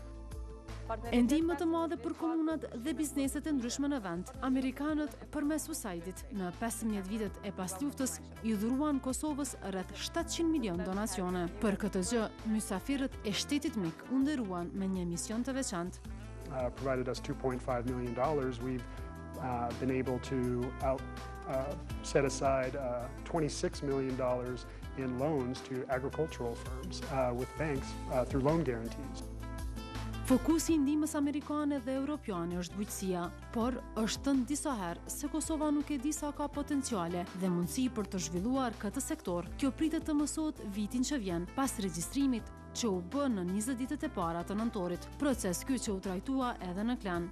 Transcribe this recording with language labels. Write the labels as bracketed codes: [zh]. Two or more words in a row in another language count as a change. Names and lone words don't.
[sq] Ndihmë të madhe për komunat dhe bizneset e ndryshme në vend, Amerikanët përmes USAID-it në 15 vitet e pas luftës i dhuruan Kosovës rreth 700 milion donacione. Për këtë gjë, mysafirët e shtetit mik u nderuan me një mision të veçantë. [en] Provided us $2.5 million, we've been able to set aside $26 million in loans to agricultural firms with banks through loan guarantees. [sq] Fokusi i ndihmës amerikane dhe europiane është bujqësia, por është thënë disa herë se Kosova nuk e di sa ka potenciale dhe mundësi për të zhvilluar këtë sektor. Kjo pritet të mësohet vitin që vjen, pas regjistrimit që u bë në 20 ditët e para të nëntorit, proces ky që u trajtua edhe në Klan.